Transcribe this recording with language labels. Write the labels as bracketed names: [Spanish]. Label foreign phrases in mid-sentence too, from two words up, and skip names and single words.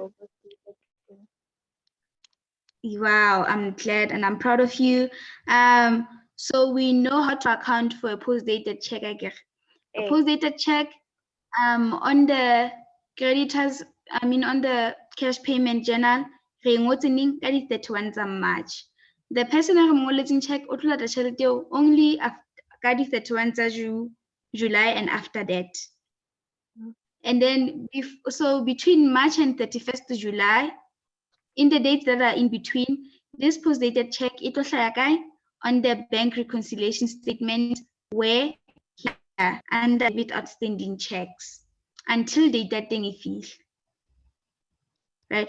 [English] the overstated thing. Wow, I'm glad and I'm proud of you. So we know how to account for a post-dated check, I guess. A Eh, post-dated check, on the creditors, on the cash payment journal, [Southern Sotho] re ngotse neng ka di 31 tsa March. [English] The person [Southern Sotho] a re ngoletseng check o tlo lata tšhelete eo only ka di 31 tsa July [English] and after that. And then so between March and 31st July, in the dates that are in between, this post-dated check it will hlaya on the bank reconciliation statement where here under bit outstanding checks until the dating is right.